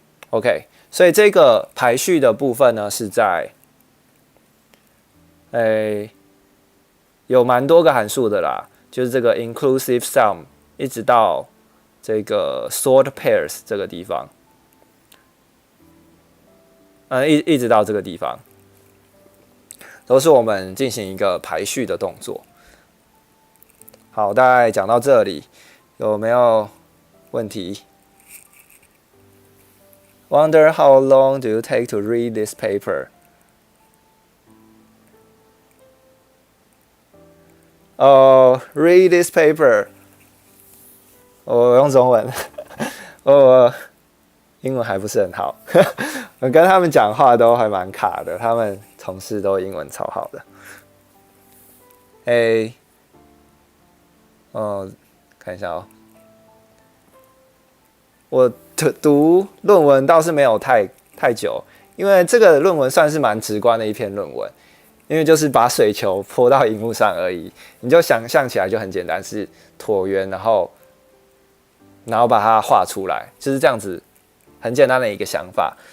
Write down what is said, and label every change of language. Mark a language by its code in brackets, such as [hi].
[zh] OK， 所以这个排序的部分呢，是在有蛮多个函数的啦，就是这个 inclusive sum 一直到这个 sort pairs 这个地方，一直到这个地方。都是我们进行一个排序的动作。好，大概讲到这里，有没有问题 [en] ？Wonder how long do you take to read this paper? Read this paper. [zh] 我用中文。英文还不是很好，我跟他们讲话都还蛮卡的，他们同事都英文超好的。看一下哦，我读论文倒是没有太久，因为这个论文算是蛮直观的一篇论文，因为就是把水球泼到荧幕上而已，你就想象起来就很简单，是椭圆，然后把它画出来，就是这样子，很简单的一个想法。